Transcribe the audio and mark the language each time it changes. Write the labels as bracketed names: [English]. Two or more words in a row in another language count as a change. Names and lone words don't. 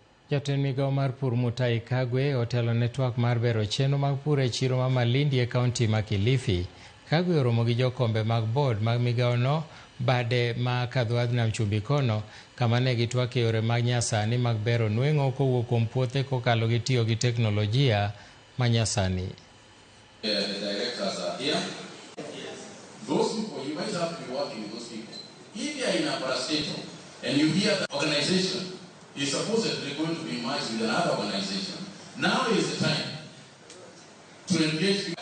[Luo (Kenya and Tanzania)] Jatend migao mar pur Mutai Kagwe otelo ne twak mar bero chenro mag pur e chiro ma Malindi e kaunti ma Kilifi. Kagwe oromo gi jokombe mag board mag migao no bade ma kadho nam chumbi kono, kama ne gitwak e yore mag nyasani mag bero nweng'o kowuok kuom puothe kokalo gi tiyo gi teknolojia ma nyasani. [English] The directors are here. Those people, you might have to be working with those people. If you are in a parastatal and you hear the organization is supposedly going to be merged with another organization, now is the time to engage people.